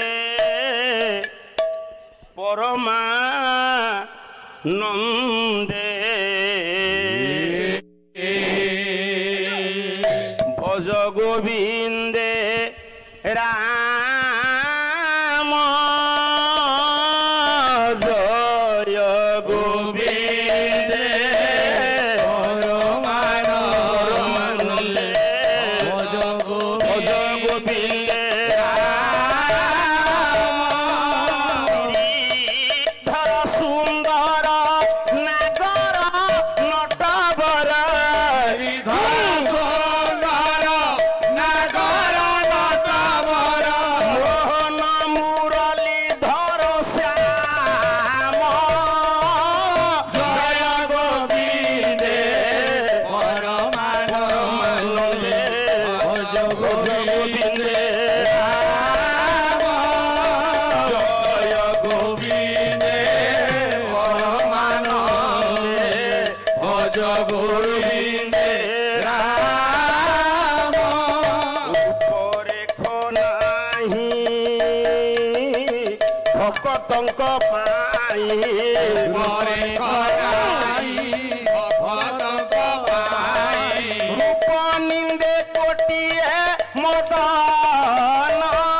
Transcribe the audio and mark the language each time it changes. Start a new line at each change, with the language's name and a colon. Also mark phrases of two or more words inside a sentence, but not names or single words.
Hindi: परमानंदे भज गोविंदे राम जय गोविंदे परमानंदे भज गोविंदे सुंदर नागर नटवर सुंदर नागर नटवर मोहन मुरली धर श्याम जय गोविंदे परमानंदे भज गोविंदे जय गोविंदे भज गोविंदे राम।
Odia: उपरे ଭକ୍ତଙ୍କ ପାଇଁ ପରେ କରାଇ ଭକ୍ତଙ୍କ ପାଇଁ ରୂପ ନିନ୍ଦେ କୋଟିଏ ମଦନ